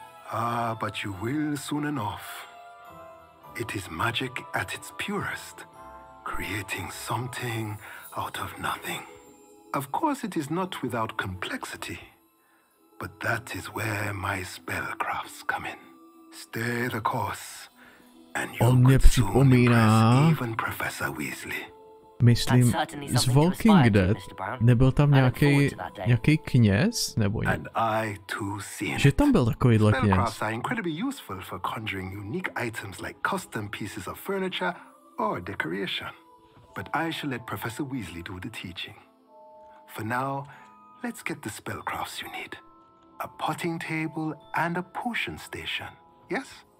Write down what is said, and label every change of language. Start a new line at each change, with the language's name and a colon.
English: Ah, but you will soon enough. It is magic at its purest, creating something out of nothing. Of course, it is not without complexity, but that is where my spellcrafts come in. Stay the course, and you could soon impress even Professor Weasley.
Czech: Myslím, z Walking Dead nebyl tam nějaký kněz, nebo něco? Že tam byl takovýhle kněz.
English: Spellcrafts are incredibly useful for conjuring unique items like custom pieces of furniture or decoration. But I shall let Professor Weasley do the teaching. For now, let's get the spellcrafts you need. A potting table and a potion station, yes?